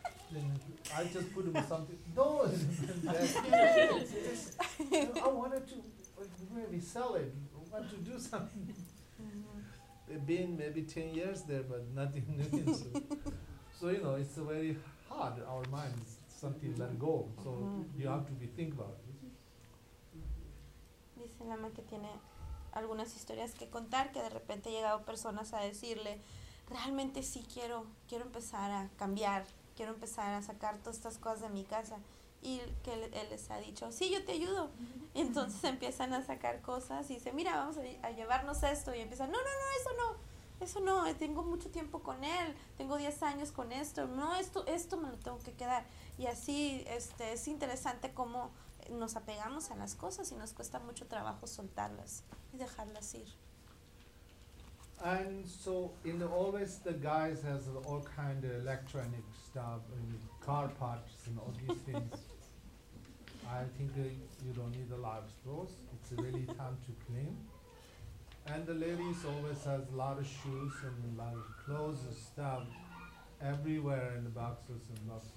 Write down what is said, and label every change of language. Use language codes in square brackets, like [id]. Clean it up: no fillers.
[en] Then I just put him something, no, I wanted to really sell it, I want to do something. They've been maybe 10 years there, but nothing. So, you know, it's very hard, our minds, something let go. So you have to be think about it. [es] Dice Lama que tiene algunas historias que contar, que de repente han llegado personas a decirle, realmente sí quiero empezar a cambiar, quiero empezar a sacar todas estas cosas de mi casa. Y que él les ha dicho, sí, yo te ayudo. Y entonces empiezan a sacar cosas y dice, mira, vamos a llevarnos esto. Y empiezan, no, eso no, eso no, tengo mucho tiempo con él, tengo 10 años con esto, no, esto me lo tengo que quedar. Y así es interesante cómo nos apegamos a las cosas y nos cuesta mucho trabajo soltarlas y dejarlas ir. [en] And so in the always the guys has all kind of electronic stuff and car parts and all these things. I think you don't need a lot of those. It's really time to clean. And the ladies always has a lot of shoes and a lot of clothes and stuff everywhere in the boxes and boxes.